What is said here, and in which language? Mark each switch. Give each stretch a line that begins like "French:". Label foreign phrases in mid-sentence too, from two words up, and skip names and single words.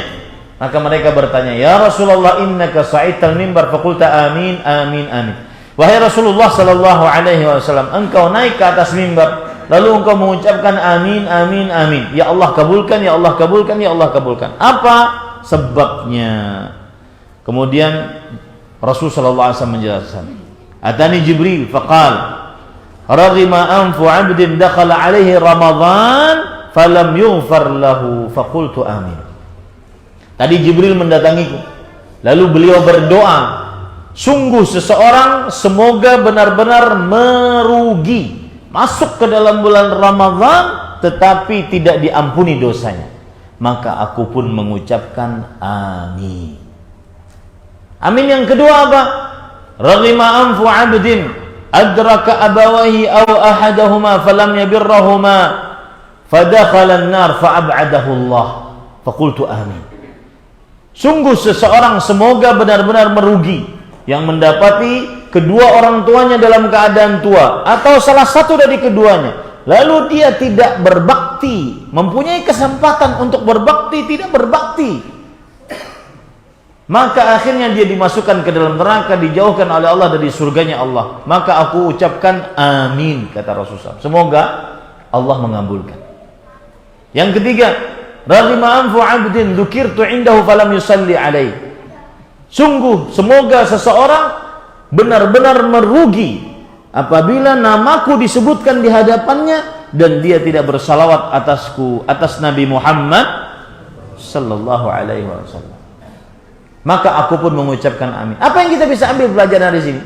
Indonesian: Maka mereka bertanya,
Arabic: "يا رسول الله، إنك صعدت المنبر فقلت آمين، آمين، آمين."
Indonesian: Wahai Rasulullah SAW, engkau naik ke atas mimbar, lalu engkau mengucapkan amin, amin, amin. Ya Allah kabulkan, ya Allah kabulkan, ya Allah kabulkan. Apa sebabnya? Kemudian Rasul SAW menjelaskan,
Arabic: "أتاني جبريل فقال رغم أنف عبد دخل عليه رمضان فلم يغفر له فقلت آمين."
Indonesian: Tadi Jibril mendatangiku, lalu beliau berdoa, sungguh seseorang semoga benar-benar merugi masuk ke dalam bulan Ramadan tetapi tidak diampuni dosanya. Maka aku pun mengucapkan amin. Amin yang kedua apa?
Arabic: رغم أنف عبد أدرك أبواه أو أحدهما فلم يبرهما فدخل النار فأبعده الله فقلت آمين.
Indonesian: Sungguh seseorang semoga benar-benar merugi yang mendapati kedua orang tuanya dalam keadaan tua atau salah satu dari keduanya, lalu dia tidak berbakti, mempunyai kesempatan untuk berbakti, tidak berbakti, maka akhirnya dia dimasukkan ke dalam neraka, dijauhkan oleh Allah dari surganya Allah. Maka aku ucapkan amin, kata Rasulullah. Semoga Allah mengabulkan. Yang ketiga,
Arabic: رغم أنف عبد ذكرت عنده فلم يصل عليه.
Indonesian: Sungguh semoga seseorang benar-benar merugi apabila namaku disebutkan di hadapannya dan dia tidak bersalawat atasku, atas Nabi Muhammad
Arabic: صلى الله عليه وسلم.
Indonesian: Maka aku pun mengucapkan amin. Apa yang kita bisa ambil pelajaran dari sini?